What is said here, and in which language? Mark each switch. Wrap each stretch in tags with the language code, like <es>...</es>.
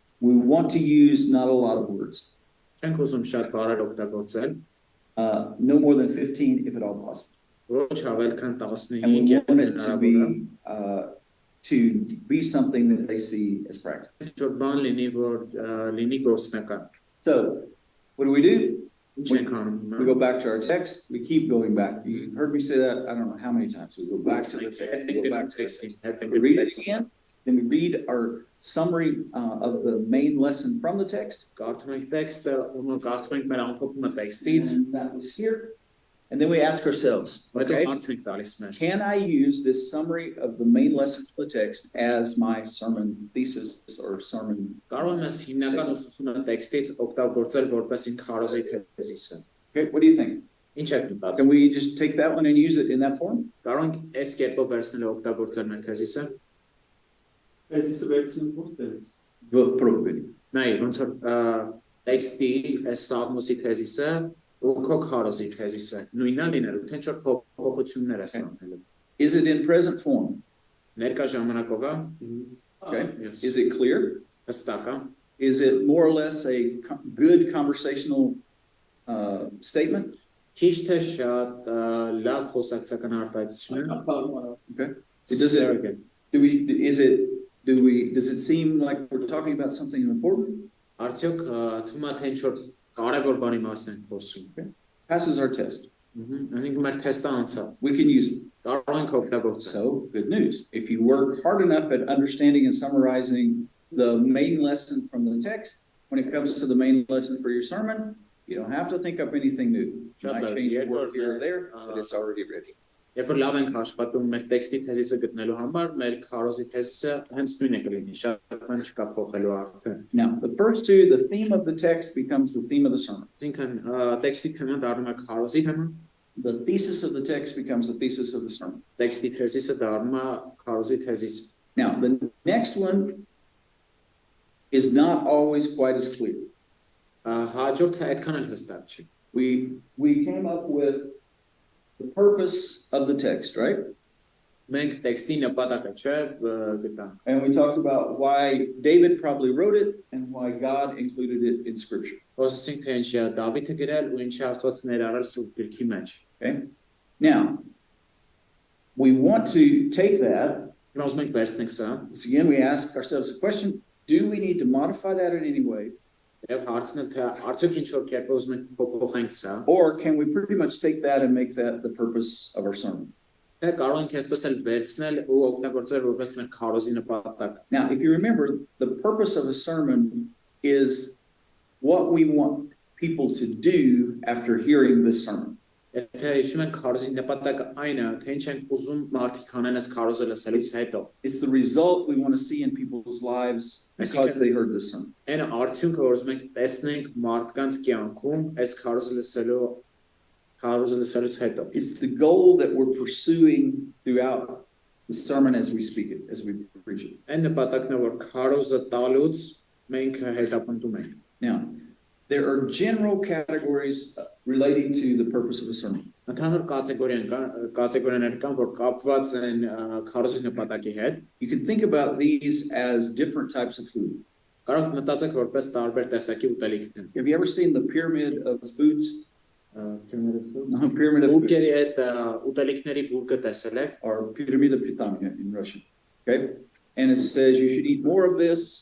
<en>We want to use not a lot of words.</en> <hy>Չենք ուզում շատ բառեր օգտագործել,</hy> <en>No more than 15 if at all possible.</en> <hy>ոչ ավել քան</hy> <en>And we</en> <hy>15</hy> <en>want it to be something that they see as practical.</en> <hy>ինչ-որ բան լինի, որ լինի գործնական։</hy> <en>So what do?</en> <hy>Ինչ ենք անում։</hy> <en>We go back to our text. We keep going back. You heard me say that I don't know how many times. We go back to the text. We go back to the text. We read it again. Then we read our summary of the main lesson from the text.</en> <hy>Կարդում ենք տեքստը, ու կարդում ենք մեր ամփոփումը տեքստից։</hy> <en>And that was here. And then we ask ourselves,</en> <hy>Հետո</hy> <en>okay,</en> <hy>հարց ենք տալիս մեզ։</hy> <en>can I use this summary of the main lesson of the text as my sermon thesis or sermon?</en> <hy>Կարող եմ ես հիմնական ուսուցումը տեքստից օգտագործել որպես ինքն քարոզի թեզիսը։</hy> <en>Okay, what do you think?</en> <hy>Ինչ եք մտածում։</hy> <en>Can we just take that one and use it in that form?</en> <hy>Կարող ենք այս կերպով վերցնել ու օգտագործել մեր թեզիսը։ Tezisi versin bu tezis.</hy> <en>Probably.</en> <hy>Նայ, ոնց որ տեքստի այս Սաղմոսի թեզիսը ու քո քարոզի թեզիսը նույնն է լինելու, թե ինչ որ փոփոխություններ է սանելու։</hy> <en>Is it in present form?</en> <hy>Ներկա ժամանակով է։</hy> <en>Okay. Yes. Is it clear?</en> <hy>Հստակ է։</hy> <en>Is it more or less a good conversational statement?</en> <hy>Քիչ թե շատ լավ խոսակցական արտահայտություն է։</hy> <en>Okay. Does it Does it seem like we're talking about something important?</en> <hy>Արդյոք թվում է թե ինչ որ կարևոր բանի մասին ենք խոսում։</hy> <en>Passes our test.</en> <hy>Այսինքն մեր թեստը անցավ։</hy> <en>We can use it.</en> <hy>Կարող ենք օգտագործել։</hy> <en>So, good news. If you work hard enough at understanding and summarizing the main lesson from the text, when it comes to the main lesson for your sermon, you don't have to think up anything new. You might change a word here or there, but it's already ready.</en> <hy>Երբ որ լավ ենք աշխատում մեր տեքստի թեզիսը գտնելու համար, մեր քարոզի թեզիսը հենց նույնն է կլինի, շատ բան չկա փոխելու արդեն։</hy> <en>Now, the first two, the theme of the text becomes the theme of the sermon.</en> <hy>Այսինքն տեքստի թեման դառնում է քարոզի թեման,</hy> <en>The thesis of the text becomes the thesis of the sermon.</en> <hy>տեքստի թեզիսը դառնում է քարոզի թեզիս։</hy> <en>Now, the next one is not always quite as clear.</en> <hy>Հաջորդը այդքան էլ հստակ չի։</hy> <en>We came up with the purpose of the text, right?</en> <hy>Մենք տեքստի նպատակը չէ գտանք։</hy> <en>And we talked about why David probably wrote it and why God included it in Scripture.</en> <hy>Խոսեցինք թե ինչ է Դավիթը գրել ու ինչ է Աստված ներառել Սուրբ Գրքի մեջ։</hy> <en>Okay? Now, we want to take that.</en> <hy>Հիմա ուզում ենք վերցնենք սա։</hy> <en>Once again, we ask ourselves the question, do we need to modify that in any way?</en> <hy>Եվ հարցնել թե արդյոք ինչ որ կերպ ուզում ենք փոփոխենք սա։</hy> <en>Or can we pretty much take that and make that the purpose of our sermon?</en> <hy>Թե կարող ենք այսպես էլ վերցնել ու օգտագործել որպես մեր քարոզի նպատակ։</hy> <en>Now, if you remember, the purpose of a sermon is what we want people to do after hearing this sermon.</en> <hy>Եթե հիշում ենք քարոզի նպատակը այն է, թե ինչ ենք ուզում մարդիկ անեն այս քարոզը լսելուց հետո։</hy> <en>It's the result we want to see in people's lives because they heard this sermon.</en> <hy>Այն արդյունքը որ ուզում ենք տեսնենք մարդկանց կյանքում այս քարոզը լսելուց հետո։</hy> <en>It's the goal that we're pursuing throughout the sermon as we speak it, as we preach it.</en> <hy>Այն նպատակն է որ քարոզը տալուց մենք հետապնդում ենք։</hy> <en>Now, there are general categories relating to the purpose of a sermon.</en> <hy>Ընդհանուր կատեգորիաներ կան, որ կապված են քարոզի նպատակի հետ։</hy> <en>You can think about these as different types of food.</en> <hy>Կարող մտածեք որպես տարբեր տեսակի ուտելիքներ։</hy> <en>Have you ever seen the pyramid of foods? Pyramid of food. Pyramid of foods.</en> <hy>Բուրգերի այդ ուտելիքների բուրգը տեսել եք։</hy> <en>Or pyramid of pitanya in Russian. Okay? And it says you should eat more of this.</en>